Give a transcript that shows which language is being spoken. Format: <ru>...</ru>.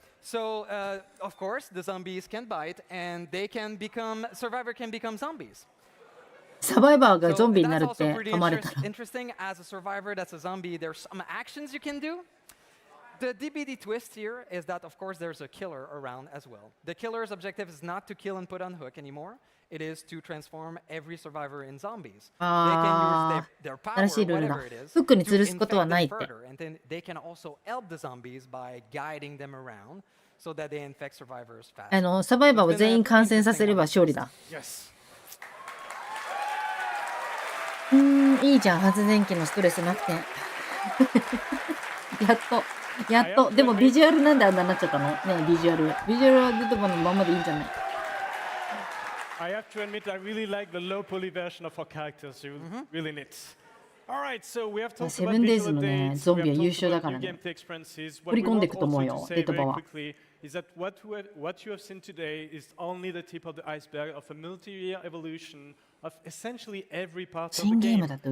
<en>So, of course, the zombies can bite, and survivor can become zombies.</en> <ja>サバイバーがゾンビになるって噛まれたら。</ja> <en>Interesting as a survivor that's a zombie, there's some actions you can do. The DBD twist here is that, of course, there's a killer around as well. The killer's objective is not to kill and put on hook anymore. It is to transform every survivor in zombies. They can use their power, whatever it is, to infect them further. And then they can also help the zombies by guiding them around so that they infect survivors fast.</en> <ja>サバイバーを全員感染させれば勝利だ。</ja> <en>Yes.</en> <ja>いいじゃん、発電機のストレスなくて。やっと。でもビジュアルなんであんなになっちゃったのねえ、ビジュアルは出てこのままでいいんじゃない？</ja> <en>I have to admit, I really like the low poly version of our characters. You really need. All right, so we have talked about visual updates. We have talked about new gameplay experiences. What we want also to say very quickly is that what you have seen today is only the tip of the iceberg of a multi-year evolution of essentially every part of the game.</en>